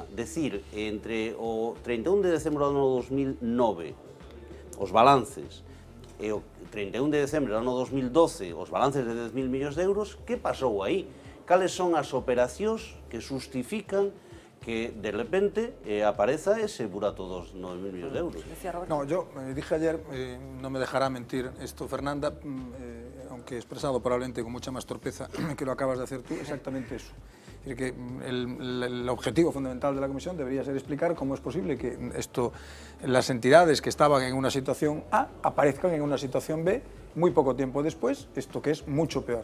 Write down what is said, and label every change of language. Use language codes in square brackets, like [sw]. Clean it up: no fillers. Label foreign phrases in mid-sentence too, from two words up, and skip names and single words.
[gl] Decir, entre o 31 de decembro do ano 2009, os balances, e o 31 de decembro do ano 2012, os balances de 10.000 millóns de euros, que pasou aí? Cales son as operacións que justifican que de repente apareza ese burato dos 9.000 millones de euros. [es] No, yo dije ayer, no me dejará mentir esto Fernanda, aunque expresado probablemente con mucha más torpeza que lo acabas de hacer tú, exactamente eso. Es decir, que el objetivo fundamental de la comisión debería ser explicar cómo es posible que las entidades que estaban en una situación A aparezcan en una situación B muy poco tiempo después, esto que es mucho peor.